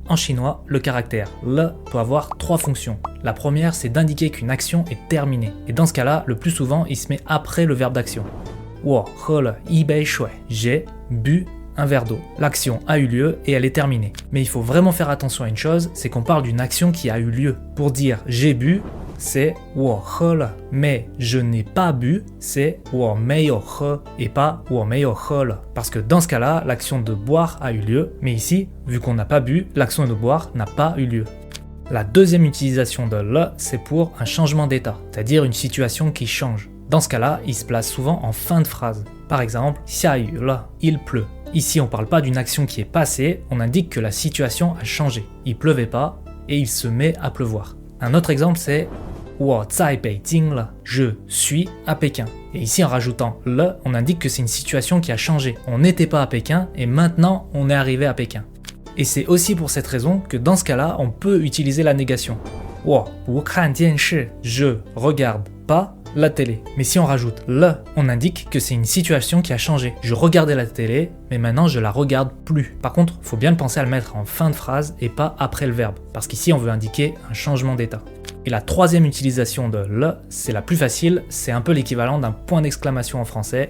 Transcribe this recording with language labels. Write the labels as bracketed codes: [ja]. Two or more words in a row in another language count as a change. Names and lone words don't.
[fr] En chinois, le caractère le peut avoir trois fonctions. La première, c'est d'indiquer qu'une action est terminée. Et dans ce cas-là, le plus souvent, il se met après le verbe d'action. [zh] 我喝了一杯水. [fr] J'ai bu un verre d'eau. L'action a eu lieu et elle est terminée. Mais il faut vraiment faire attention à une chose, c'est qu'on parle d'une action qui a eu lieu. Pour dire j'ai bu, c'est [zh] 我喝了. [fr] Mais je n'ai pas bu, c'est [zh] 我没有喝 [fr] et pas [zh] 我没有喝了. [fr] Parce que dans ce cas-là, l'action de boire a eu lieu, mais ici, vu qu'on n'a pas bu, l'action de boire n'a pas eu lieu. La deuxième utilisation de le, c'est pour un changement d'état, c'est-à-dire une situation qui change. Dans ce cas-là, il se place souvent en fin de phrase. Par exemple, [zh] 下雨了, [fr] il pleut. Ici, on ne parle pas d'une action qui est passée, on indique que la situation a changé. Il pleuvait pas et il se met à pleuvoir. Un autre exemple, c'est [zh] 我在北京了, [fr] je suis à Pékin. Et ici, en rajoutant le, on indique que c'est une situation qui a changé. On n'était pas à Pékin et maintenant, on est arrivé à Pékin. Et c'est aussi pour cette raison que dans ce cas-là, on peut utiliser la négation. [zh] 我不看电视, [fr] je regarde pas la télé. Mais si on rajoute le, on indique que c'est une situation qui a changé. Je regardais la télé, mais maintenant je la regarde plus. Par contre, faut bien penser à le mettre en fin de phrase et pas après le verbe, parce qu'ici on veut indiquer un changement d'état. Et la troisième utilisation de le, c'est la plus facile, c'est un peu l'équivalent d'un point d'exclamation en français.